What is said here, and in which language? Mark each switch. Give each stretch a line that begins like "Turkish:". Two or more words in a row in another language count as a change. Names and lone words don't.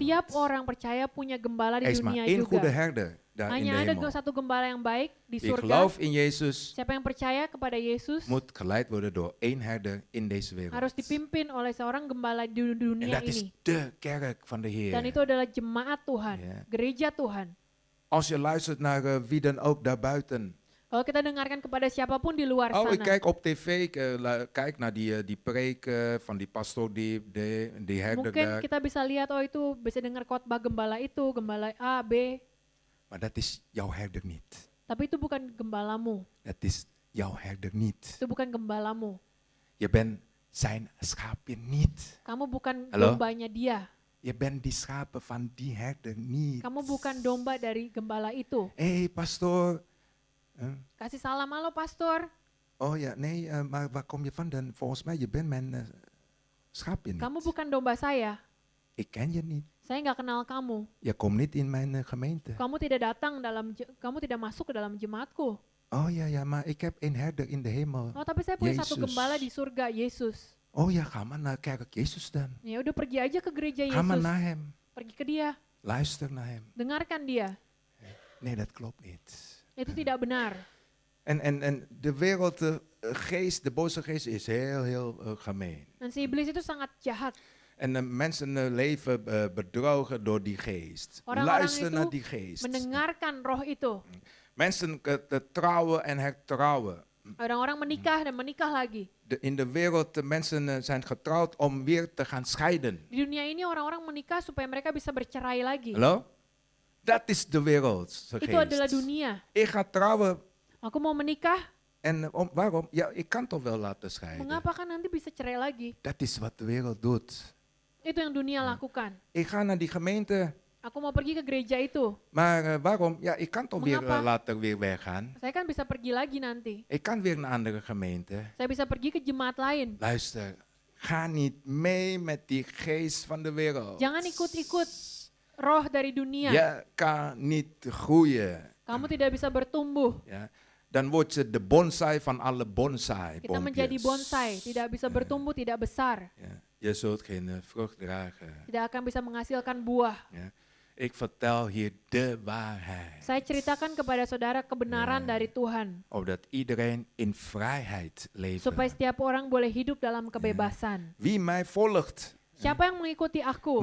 Indonesian: Setiap orang percaya punya gembala
Dutch: Er
Indonesian: di
Dutch: is maar
Indonesian: dunia
Dutch: 1 goede
Indonesian: juga.
Dutch: herder daar in de
Indonesian: Hanya ada
Dutch: hemel.
Indonesian: satu gembala yang baik di
Dutch: Wie
Indonesian: surga.
Dutch: gelooft in Jezus
Indonesian: Siapa yang percaya kepada Yesus
Dutch: moet geleid worden door 1 herder in deze wereld.
Indonesian: harus dipimpin oleh seorang gembala di
Dutch: En
Indonesian: dunia
Dutch: dat is
Indonesian: ini.
Dutch: de kerk van de
Indonesian: Dan
Dutch: Heer.
Indonesian: itu adalah jemaat Tuhan,
Dutch: Ja.
Indonesian: gereja Tuhan.
Dutch: Als je luistert naar wie dan ook daarbuiten,
Indonesian: Kalau kita dengarkan kepada siapapun di luar
Dutch: Oh, ik
Indonesian: sana.
Dutch: kijk op tv, kijk naar die preken van die pastoor, die herder
Indonesian: Mungkin
Dutch: daar.
Indonesian: kita bisa lihat, oh itu bisa dengar khotbah gembala itu, gembala A, B.
Dutch: Maar dat is jouw herder niet.
Indonesian: Tapi itu bukan gembalamu.
Dutch: Dat is jouw herder niet.
Indonesian: Itu bukan gembalamu.
Dutch: Je bent zijn schaapje niet.
Indonesian: Kamu bukan Halo? dombanya dia.
Dutch: Je bent die schapen van die herder niet.
Indonesian: Kamu bukan domba dari gembala itu.
Dutch: Hé, pastoor.
Indonesian: Kasih salam, halo pastor.
Dutch: Oh ja, nee, maar waar kom je vandaan? Volgens mij, je bent mijn schaapje niet.
Indonesian: Kamu bukan domba saya.
Dutch: Ik ken je niet.
Indonesian: Saya nggak kenal kamu.
Dutch: Je komt niet in mijn gemeente.
Indonesian: Kamu tidak datang kamu tidak masuk ke dalam jemaatku.
Dutch: Oh ja, ja, maar ik heb een herder in de hemel.
Indonesian: Oh, tapi saya punya satu Yesus. gembala di surga, Yesus.
Dutch: Oh ja, ga maar naar kerk Jezus dan.
Indonesian: Ya udah pergi aja ke gereja
Dutch: Ga maar
Indonesian: Yesus.
Dutch: naar hem.
Indonesian: Pergi ke dia,
Dutch: Luister naar hem.
Indonesian: dengarkan dia.
Dutch: Nee, dat klopt niet.
Indonesian: Itu tidak benar.
Dutch: En de wereld, de geest, de boze geest is heel gemeen.
Indonesian: Dan si iblis itu sangat jahat.
Dutch: En mensen leven bedrogen door die geest.
Indonesian: Orang-orang
Dutch: Luister
Indonesian: itu
Dutch: naar die geest.
Indonesian: Mendengarkan roh itu.
Dutch: Mensen trouwen en hertrouwen.
Indonesian: Orang-orang menikah dan menikah lagi.
Dutch: In de wereld, de mensen zijn getrouwd om weer te gaan scheiden.
Indonesian: Di dunia ini orang-orang menikah supaya mereka bisa bercerai lagi.
Dutch: Hallo? Dat is de wereld.
Indonesian: Itu adalah dunia.
Dutch: Ik ga trouwen
Indonesian: Aku mau menikah,
Dutch: en waarom? Ja, ik kan toch wel laten scheiden.
Indonesian: mengapa kan nanti bisa cerai lagi?
Dutch: Dat is wat de wereld doet.
Indonesian: Itu yang dunia lakukan.
Dutch: Ik ga naar die gemeente,
Indonesian: Aku mau pergi ke gereja itu.
Dutch: maar waarom? Ja, ik kan toch weer
Indonesian: Mengapa?
Dutch: later weer weggaan.
Indonesian: Saya kan bisa pergi lagi nanti.
Dutch: Ik kan weer naar een andere gemeente.
Indonesian: Saya bisa pergi ke jemaat lain.
Dutch: Luister, ga niet mee met die geest van de wereld.
Indonesian: Jangan ikut-ikut roh dari dunia.
Dutch: Je kan niet groeien.
Indonesian: Kamu tidak bisa bertumbuh.
Dutch: Ja. Dan word je de bonsai van alle bonsai.
Indonesian: Kita menjadi bonsai, tidak bisa bertumbuh, tidak besar.
Dutch: Ja. Je zult geen vrucht dragen.
Indonesian: Tidak akan bisa menghasilkan buah.
Dutch: Ja. Ik vertel hier de waarheid.
Indonesian: Saya ceritakan kepada saudara kebenaran Ya. dari Tuhan.
Dutch: Opdat iedereen in vrijheid leeft.
Indonesian: Supaya setiap orang boleh hidup dalam kebebasan.
Dutch: Wie mij volgt,
Indonesian: Siapa yang mengikuti aku,